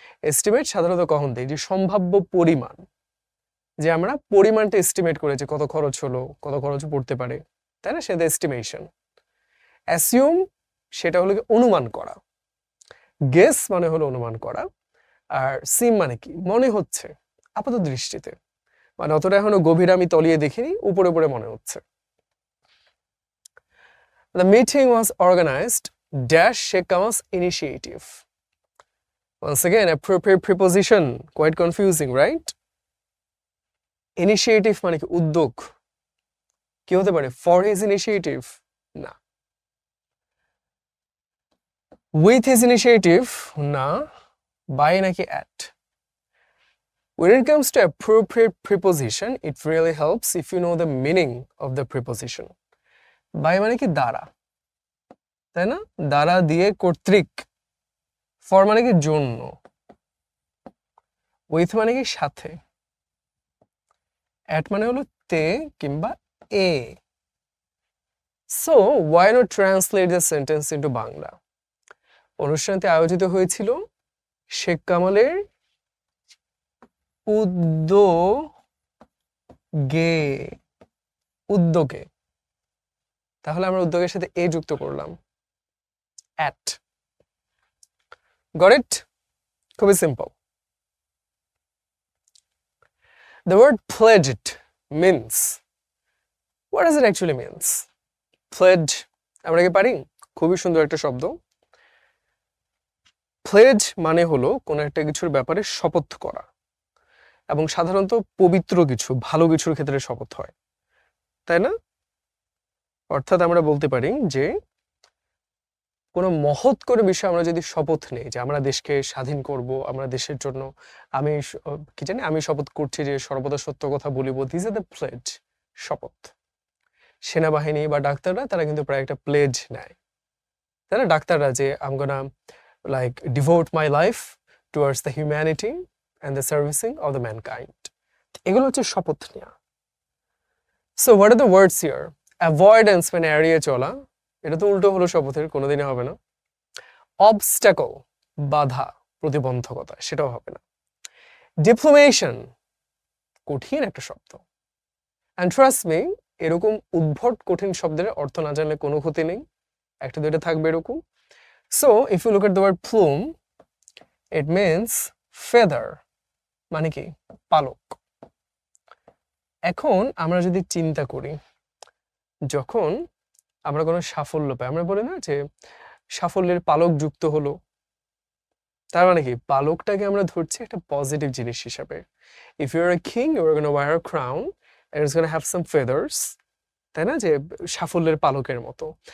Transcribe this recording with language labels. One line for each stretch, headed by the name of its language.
Bangla: Estimate সাধারণত কখন দেয়? যে সম্ভাব্য পরিমাণ, যে আমরা পরিমাণটা এস্টিমেট করে যে কত খরচ হলো, কত খরচ পড়তে পারে, তাই না? সেটা এস্টিমেশন। অ্যাসিউম সেটা হলো অনুমান করা, গেস মানে হলো অনুমান করা, আর সিম মানে কি মনে হচ্ছে আপাত দৃষ্টিতে, মানে অতটা এখনো গভীর আমি তলিয়ে দেখিনি, উপরে উপরে মনে হচ্ছে।
English: The meeting was organized dash Sheikh Kamal's initiative. Once again, appropriate preposition, quite confusing, right?
Bangla: Initiative মানে কি উদ্যোগ, কি হতে পারে?
English: For his initiative, না। With his initiative, না। By নাকি at? When it comes to appropriate preposition, it really helps if you know the meaning of the preposition.
Bangla: By মানে কি দ্বারা, তাই না? দ্বারা, দিয়ে, কর্তৃক। For মানে কি জন্য। With মানে কি সাথে। At মানে হলো তে কিংবা এ।
English: So why not translate the sentence into Bangla?
Bangla: অনুষ্ঠানটি আয়োজিত হয়েছিল শেখ কামালের উদ্যোগে, উদ্যোগে। তাহলে আমরা উদ্যোগের সাথে এ যুক্ত করলাম, at.
English: Got it?
Bangla: খুবই simple.
English: The word pledged means, what does it actually means?
Bangla: Pledge আমরা কি পারি? খুবই সুন্দর একটা শব্দ। প্লেজ মানে হলো কোনো একটা কিছুর ব্যাপারে শপথ করা, এবং সাধারণত পবিত্র কিছু, ভালো কিছুর ক্ষেত্রে শপথ হয়, তাই না? অর্থাৎ আমরা বলতে পারি যে কোনো মহৎ করে বিষয় আমরা যদি শপথ নেই যে আমরা দেশকে স্বাধীন করব, আমরা দেশের জন্য, আমি কি জানি, আমি শপথ করছি যে সর্বদা সত্য কথা বলিব,
English: this is the pledge,
Bangla: শপথ। সেনাবাহিনী বা ডাক্তাররা তারা কিন্তু প্রায় একটা প্লেজ নেয়, তাই না?
English: ডাক্তাররা যে I'm gonna like devote my life towards the humanity and the servicing of the mankind,
Bangla: এগুলো হচ্ছে শপথ নেওয়া।
English: So what are the words here?
Bangla: Avoidance মানে এড়িয়ে চলা, এটা তো উল্টো হলো শপথের, কোনোদিনই হবে না। Obstacle বাধা, প্রতিবন্ধকতা, সেটাও হবে না। Diplomation কঠিন একটা শব্দ,
English: and trust me,
Bangla: এরকম উদ্ভট কঠিন শব্দের অর্থ না জানলে কোনো ক্ষতি নেই, একটা দুইটা থাকবে এরকম।
English: So if you look at the word plume, it means feather,
Bangla: মানে কি পালক। এখন আমরা যদি চিন্তা করি, যখন আমরা কোনো সাফল্য পাই, আমরা বলি না যে সাফল্যের পালক যুক্ত হলো, তার মানে কি পালকটাকে আমরা ধরছি একটা পজিটিভ জিনিস হিসাবে।
English: if you are a king you are gonna wear a crown and it's gonna have some feathers,
Bangla: তাই না, যে সাফল্যের পালকের মতো।